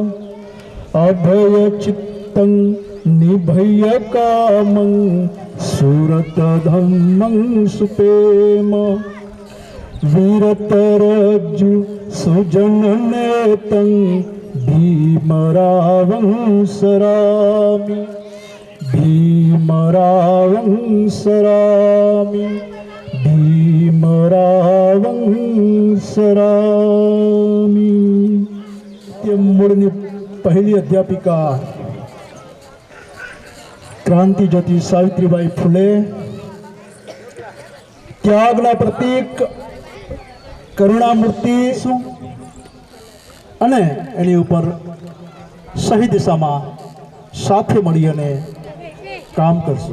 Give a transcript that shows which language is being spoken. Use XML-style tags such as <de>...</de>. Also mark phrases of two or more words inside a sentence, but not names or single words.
<pi>अभयचित्तं निभय कामं सुरतधम्मं सुपेम वीरतरज्जु सुजननेतं भीमरावं सरामि भीमरावं सरामि भीमरावं सरामि।</pi> <gu>मूळની પહેલી અધ્યાપિકા ક્રાંતિ જ્યોતિ સાવિત્રીબાઈ ફૂલે ત્યાગના પ્રતીક કરુણામૂર્તિ અને એની ઉપર સહી દિશામાં સાથે મળી અને કામ કરશું।</gu>